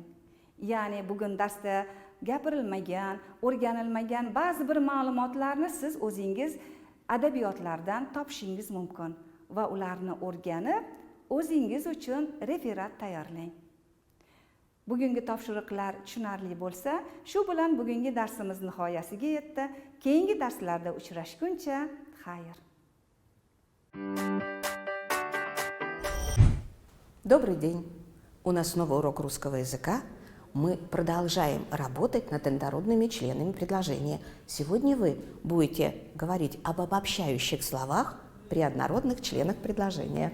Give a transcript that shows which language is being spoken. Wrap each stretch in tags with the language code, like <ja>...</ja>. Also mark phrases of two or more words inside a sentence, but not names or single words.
<uz>Ya'ni bugun darsda gapirilmagan, o'rganilmagan ba'zi bir ma'lumotlarni siz o'zingiz adabiyotlardan topishingiz mumkin va ularni o'rganib, o'zingiz uchun referat tayyorlang. Bugungi topshiriqlar tushunarli bo'lsa, shu bilan bugungi darsimiz nihoyasiga yetdi. Keyingi darslarda uchrashguncha, xayr.</uz> <ru>Добрый день! У нас новый урок русского языка. Мы продолжаем работать над однородными членами предложения. Сегодня вы будете говорить об обобщающих словах при однородных членах предложения.</ru>